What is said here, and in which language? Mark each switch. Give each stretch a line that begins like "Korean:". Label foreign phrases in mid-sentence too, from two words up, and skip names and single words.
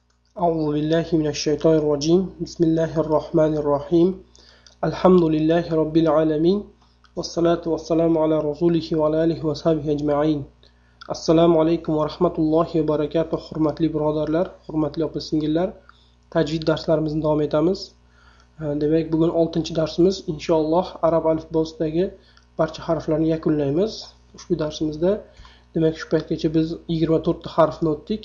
Arabic: أعوذ بالله من الشيطان الرجيم بسم الله الرحمن الرحيم الحمد لله رب العالمين والصلاة والسلام على رسوله وعلى آله وصحبه أجمعين السلام عليكم ورحمة الله وبركاته.
Uzbek: Hurmatli birodarlar, hurmatli opa-singillar, tajvid darslarimizni davom etamiz. Demak, bugun 6-darsimiz. Inshaalloh arab alifbosidagi barcha harflarni yakunlaymiz. Ushbu darsimizda demak shu paytgacha biz 24 ta harfni o'tdik.